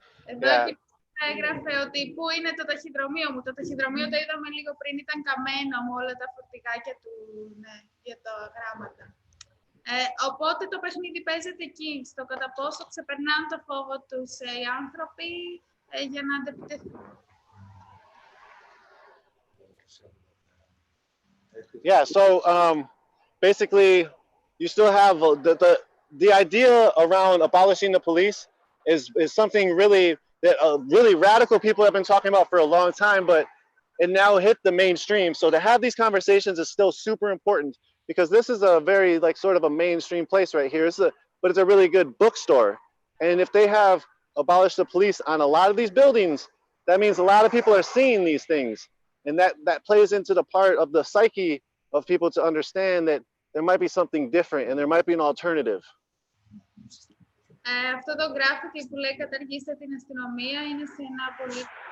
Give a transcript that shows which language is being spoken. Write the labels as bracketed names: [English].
[Greek] Εδώ έγραφε ότι πού είναι το ταχυδρομείο μου. Το ταχυδρομείο το είδαμε λίγο πριν, ήταν καμένο με όλα τα φορτηγάκια του για τα γράμματα. Οπότε το παιχνίδι παίζεται εκεί, στο κατά πόσο ξεπερνάνε το φόβο τους οι άνθρωποι για να αντεπιτεθούν. [English] Yeah, so basically, you still have the idea around abolishing the police is something really that really radical people have been talking about for a long time, but it now hit the mainstream. So to have these conversations is still super important because this is a very like sort of a mainstream place right here. But it's a really good bookstore, and if they have abolished the police on a lot of these buildings, that means a lot of people are seeing these things. And that plays into the part of the psyche of people to understand that there might be something different and there might be an alternative. [Greek] Αυτό το graffiti που λέει καταργήστε την αστυνομία είναι σε ένα πολύ...